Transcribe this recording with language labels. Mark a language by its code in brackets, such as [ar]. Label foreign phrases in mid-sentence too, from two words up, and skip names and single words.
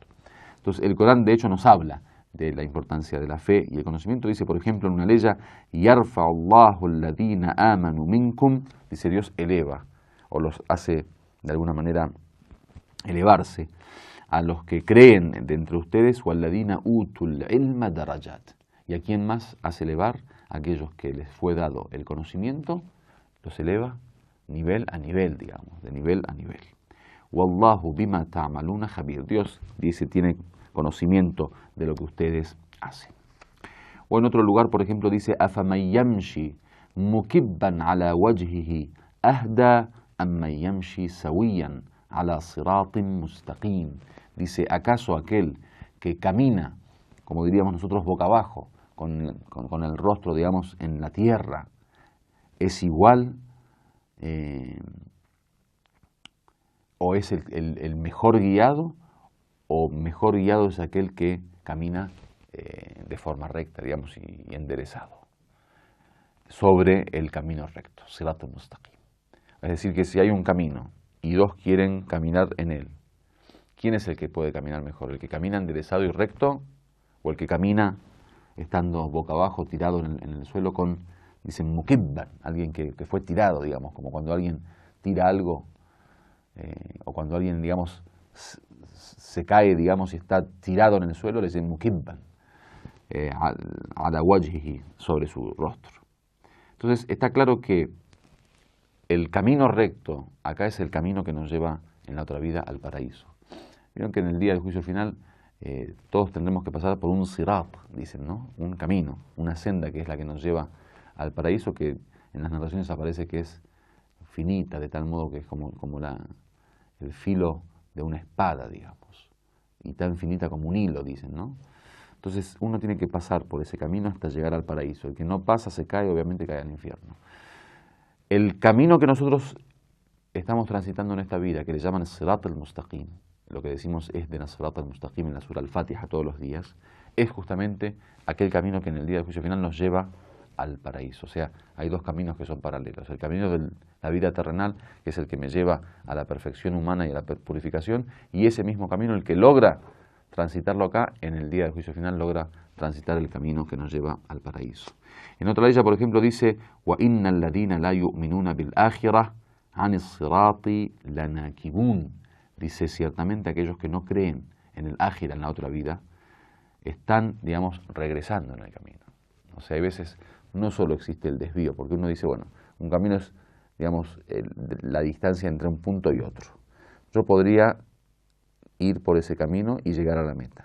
[es] Entonces, el Corán, de hecho, nos habla de la importancia de la fe y el conocimiento. Dice, por ejemplo, en una ley, [ar] يَرْفَعُ اللَّهُ الَّذِينَ آمَنُوا مِنْكُمْ, [es] dice, Dios eleva, o los hace de alguna manera elevarse, a los que creen de entre ustedes, [ar] وَالَّذِينَ أُوتُوا الْعِلْمَ دَرَجَاتٍ, [es] y a quién más hace elevar, a aquellos que les fue dado el conocimiento, los eleva nivel a nivel, digamos, de nivel a nivel. [ar] والله بما تعملون خبير. [es] Dios dice, tiene conocimiento de lo que ustedes hacen. O en otro lugar, por ejemplo, dice, [ar] أفمن يمشي مكبا على وجهه أهدى أمن يمشي سويا على صراط مستقيم. [es] Dice, ¿acaso aquel que camina, como diríamos nosotros, boca abajo, con el rostro, digamos, en la tierra, es igual o es el mejor guiado, o mejor guiado es aquel que camina de forma recta, digamos, y enderezado sobre el camino recto, [ar] صراط المستقيم. [es] Es decir, que si hay un camino y dos quieren caminar en él, ¿quién es el que puede caminar mejor? ¿El que camina enderezado y recto, o el que camina estando boca abajo, tirado en el suelo con, dicen, mukibban, alguien que fue tirado, digamos, como cuando alguien tira algo, o cuando alguien, digamos, se cae, digamos, y está tirado en el suelo, le dicen [ar] مكبا، على وجهه, [es] sobre su rostro. Entonces está claro que el camino recto acá es el camino que nos lleva en la otra vida al paraíso. Vieron que en el día del juicio final todos tendremos que pasar por un sirat, dicen, ¿no? Un camino, una senda que es la que nos lleva al paraíso, que en las narraciones aparece que es finita, de tal modo que es como el filo de una espada, digamos, y tan finita como un hilo, dicen, ¿no? Entonces uno tiene que pasar por ese camino hasta llegar al paraíso. El que no pasa se cae, obviamente cae al infierno. El camino que nosotros estamos transitando en esta vida, que le llaman [ar] صراط المستقيم, [es] lo que decimos es de [ar] صراط المستقيم [es] en la Sura al-Fatiha todos los días, es justamente aquel camino que en el día del juicio final nos lleva al paraíso. O sea, hay dos caminos que son paralelos. El camino de la vida terrenal, que es el que me lleva a la perfección humana y a la purificación, y ese mismo camino, el que logra transitarlo acá, en el día del juicio final logra transitar el camino que nos lleva al paraíso. En otra ley, por ejemplo, dice [ar] وَإِنَّ الَّذِينَ لَا يُؤْمِنُونَ بِالْآخِرَةِ عَنِ الصِّرَاطِ لَنَاكِبُونَ. [es] Dice, ciertamente aquellos que no creen en el ájira, en la otra vida, están, digamos, regresando en el camino. O sea, hay veces no solo existe el desvío, porque uno dice, bueno, un camino es, digamos, la distancia entre un punto y otro. Yo podría ir por ese camino y llegar a la meta.